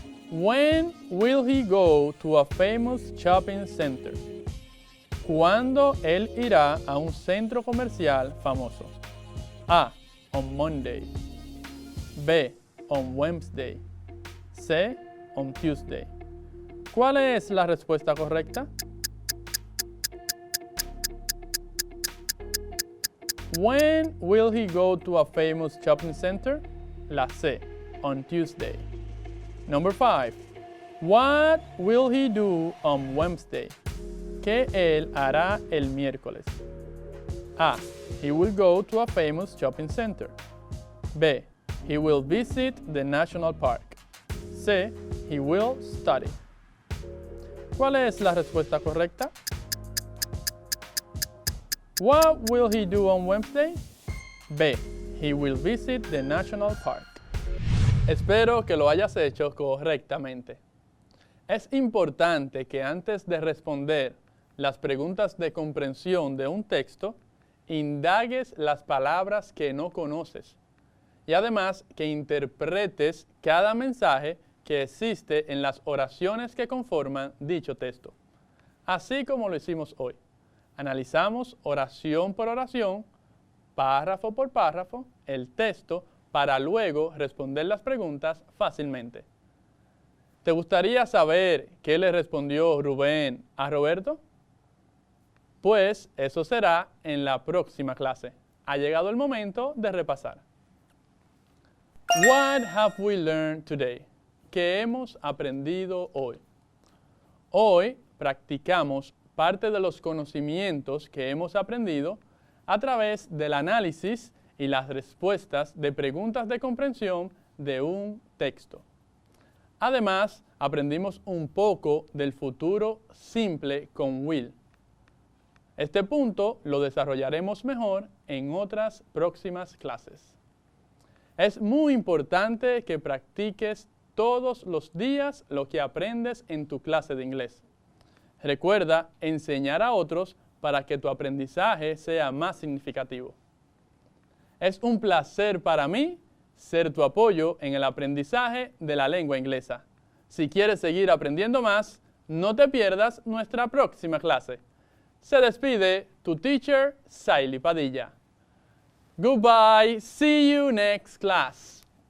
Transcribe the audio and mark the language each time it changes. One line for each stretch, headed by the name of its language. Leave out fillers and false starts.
English: When will he go to a famous shopping center?
Spanish: ¿Cuándo él irá a un centro comercial famoso?
English: A. On Monday. B. On Wednesday. C. On Tuesday.
Spanish: ¿Cuál es la respuesta correcta?
English: When will he go to a famous shopping center? La C. On Tuesday. Number 5. What will he do on Wednesday?
Spanish: ¿Qué él hará el miércoles?
English: A. He will go to a famous shopping center. B. He will visit the national park. C. He will study.
Spanish: ¿Cuál es la respuesta correcta?
English: What will he do on Wednesday? B. He will visit the national park.
Spanish: Espero que lo hayas hecho correctamente. Es importante que antes de responder las preguntas de comprensión de un texto, indagues las palabras que no conoces y además que interpretes cada mensaje que existe en las oraciones que conforman dicho texto. Así como lo hicimos hoy. Analizamos oración por oración, párrafo por párrafo, el texto, para luego responder las preguntas fácilmente. ¿Te gustaría saber qué le respondió Rubén a Roberto? Pues eso será en la próxima clase. Ha llegado el momento de repasar.
English: What have we learned today?
Spanish: ¿Qué hemos aprendido hoy? Hoy practicamos parte de los conocimientos que hemos aprendido a través del análisis y las respuestas de preguntas de comprensión de un texto. Además, aprendimos un poco del futuro simple con will. Este punto lo desarrollaremos mejor en otras próximas clases. Es muy importante que practiques todos los días lo que aprendes en tu clase de inglés. Recuerda enseñar a otros para que tu aprendizaje sea más significativo. Es un placer para mí ser tu apoyo en el aprendizaje de la lengua inglesa. Si quieres seguir aprendiendo más, no te pierdas nuestra próxima clase. Se despide tu teacher, Saily Padilla.
English: Goodbye, see you next class.